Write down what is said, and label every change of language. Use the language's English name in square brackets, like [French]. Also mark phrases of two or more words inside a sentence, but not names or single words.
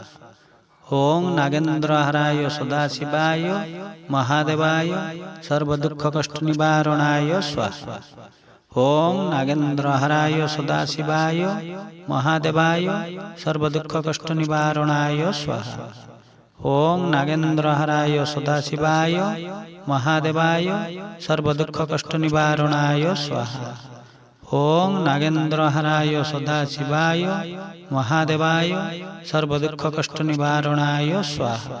[Sanskrit] ଓಂ ନାଗେନ୍ଦ୍ରହାରାୟ ସଦାଶିବାୟ ମହାଦେବାୟ ସର୍ବଦୁଃଖ କଷ୍ଟ ନିବାରଣାୟ ସ୍ୱାହା। ଓಂ ନାଗେନ୍ଦ୍ରହାରାୟ ସଦାଶିବାୟ ମହାଦେବାୟ ସର୍ବଦୁଃଖ କଷ୍ଟ ନିବାରଣାୟ ସ୍ୱାହା। ओं नागेन्द्रहराय सदाशिवाय महादेवाय सर्वदुःखकष्टनिवारणाय स्वाहा। ओं नागेन्द्रहराय सदाशिवाय महादेवाय सर्वदुःखकष्टनिवारणाय स्वाहा।